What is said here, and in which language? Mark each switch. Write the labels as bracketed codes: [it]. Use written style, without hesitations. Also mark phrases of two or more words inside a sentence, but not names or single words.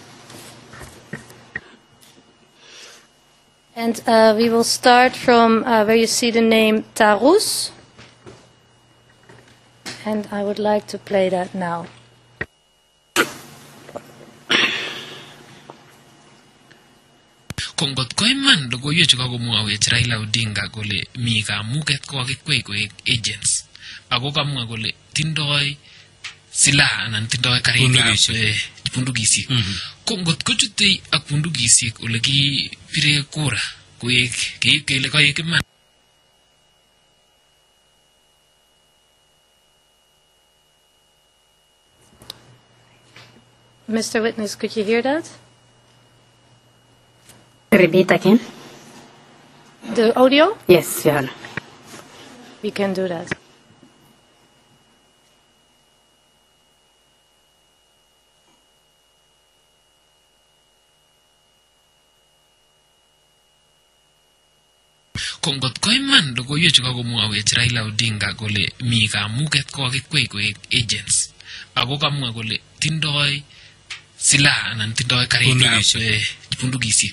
[en] And we will start from where you see the name Tarus. And I would like to play that now. [kln] Kongot ko iman logoiwek chu kakomwawech Raila Odinga kole mi kamuket kokakikwei koek agents ako kamwa kole tindoi silaha anan tindoi karikab bundukisiek. Kongot kochutei ak bundukisiek ole kipire kura koek keib kele koek iman. [en] Mr. Witness, could you hear that? Repeat again. The audio? Yes, Your Honor. We can do that. [kln] Kongot ko iman logoiwek chu kakomwawech Raila Odinga kole mi kamuket kokakikwei koek agents ako kamwa kole tindoi silaha anan tindoi karikab bundukisiek.